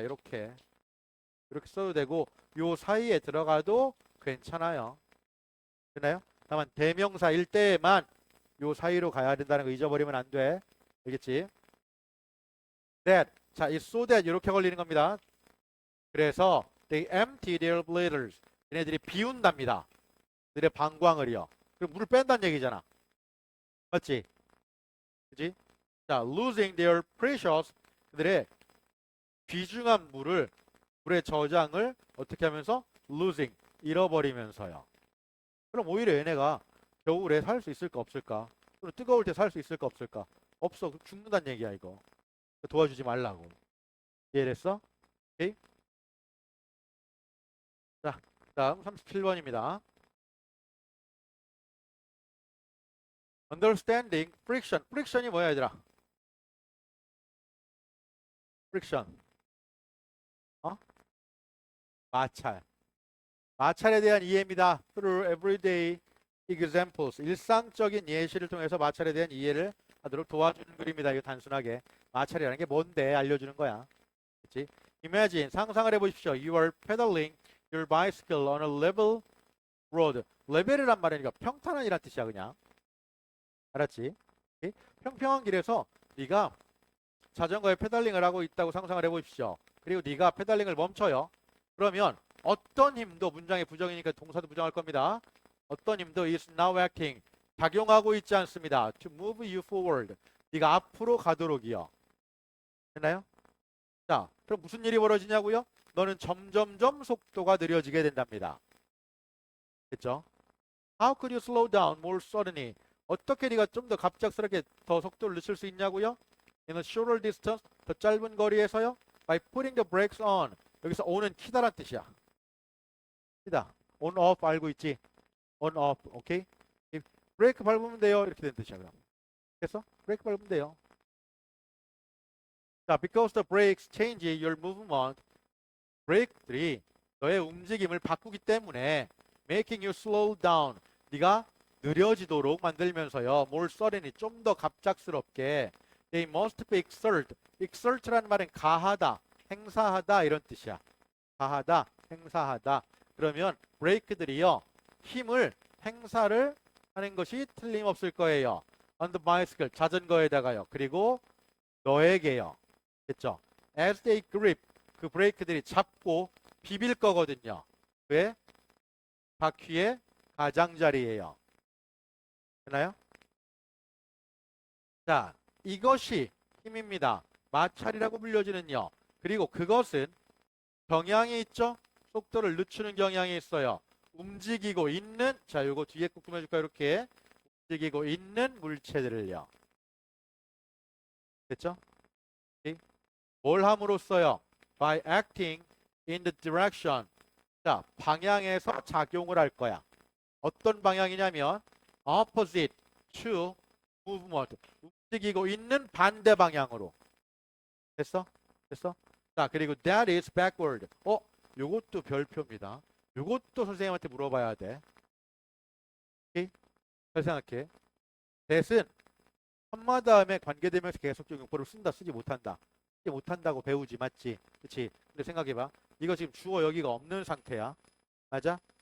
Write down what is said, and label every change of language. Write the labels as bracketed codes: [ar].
[ko] 이렇게 써도 되고 요 사이에 들어가도 괜찮아요. 되나요? 다만 대명사일 때만 요 사이로 가야 된다는 거 잊어버리면 안 돼. 알겠지? That. 자, 이 [en] so that [ko] 이렇게 걸리는 겁니다. [en] 그래서 they empty their bladders. [ko] 얘네들이 비운답니다. 그들의 방광을요. 그럼 물을 뺀다는 얘기잖아. 맞지? 그지? [en] 자, losing their precious. [ko] 그들의 귀중한 물의 저장을 어떻게 하면서? losing. 잃어버리면서요. 그럼 오히려 얘네가 겨울에 살 수 있을까 없을까? 또는 뜨거울 때 살 수 있을까 없을까? 없어. 죽는다는 얘기야 이거. 도와주지 말라고. 이해됐어? 오케이? 자, 다음 37번입니다. [en] understanding friction. [ko] friction이 뭐야 얘들아? friction. 어? 마찰. 마찰에 대한 이해입니다. [en] through everyday examples. [ko] 일상적인 예시를 통해서 마찰에 대한 이해를 하도록 도와주는 글입니다. 이거 단순하게. 마찰이라는 게 뭔데 알려주는 거야. 그치? Imagine, 상상을 해보십시오. [en] You are pedaling your bicycle on a level road. [ko] 레벨이란 말이니까 평탄한이란 뜻이야 그냥. 알았지? 오케이? 평평한 길에서 네가 자전거에 페달링을 하고 있다고 상상을 해보십시오. 그리고 네가 페달링을 멈춰요. 그러면 어떤 힘도, 문장의 부정이니까 동사도 부정할 겁니다. 어떤 힘도 [en] is now acting, [ko] 작용하고 있지 않습니다. [en] To move you forward, [ko] 네가 앞으로 가도록이요. 됐나요? 자, 그럼 무슨 일이 벌어지냐고요? 너는 점점점 속도가 느려지게 된답니다. 됐죠? [en] How could you slow down more suddenly? [ko] 어떻게 네가 좀 더 갑작스럽게 더 속도를 늦출 수 있냐고요? [en] In a shorter distance, [ko] 더 짧은 거리에서요? [en] By putting the brakes on. [ko] 여기서 on은 키다란 뜻이야. 키다. on off 알고 있지? on off. 오케이? 브레이크 밟으면 돼요. 이렇게 된 뜻이야. 그럼. 됐어? 브레이크 밟으면 돼요. [en] 자, because the brakes change your movement. [ko] 브레이크들이 너의 움직임을 바꾸기 때문에 [en] making you slow down. [ko] 네가 느려지도록 만들면서요. [en] more suddenly, [ko] 좀 더 갑작스럽게 [en] they must be exert. [ko] exert라는 말은 가하다, 행사하다 이런 뜻이야. 가하다, 행사하다. 그러면 브레이크들이요. 힘을 행사를 하는 것이 틀림없을 거예요. [en] on the bicycle, 자전거에다가요. [ko] 그리고 너에게요. 됐죠? [en] as they grip, [ko] 그 브레이크들이 잡고 비빌 거거든요. 왜? 바퀴의 가장자리예요. 되나요? 자, 이것이 힘입니다. 마찰이라고 불려지는요. 그리고 그것은 경향이 있죠? 속도를 늦추는 경향이 있어요. 움직이고 있는, 자, 요거 뒤에 꼭 꾸며줄까요? 이렇게 움직이고 있는 물체들을요. 됐죠? 오케이? 뭘 함으로써요? [en] By acting in the direction. [ko] 자, 방향에서 작용을 할 거야. 어떤 방향이냐면 [en] opposite to movement. [ko] 움직이고 있는 반대 방향으로. 됐어? 됐어? [en] 자, 그리고 that is backward. [ko] 요것도 별표입니다. 요것도 선생님한테 물어봐야 돼. 오케이? 잘 생각해. that은 컴마 다음에 관계대명사 계속적 용법을 쓴다, 쓰지 못한다. 쓰지 못한다고 배우지, 맞지? 그치? 근데 생각해봐. 이거 지금 주어 여기가 없는 상태야. 맞아?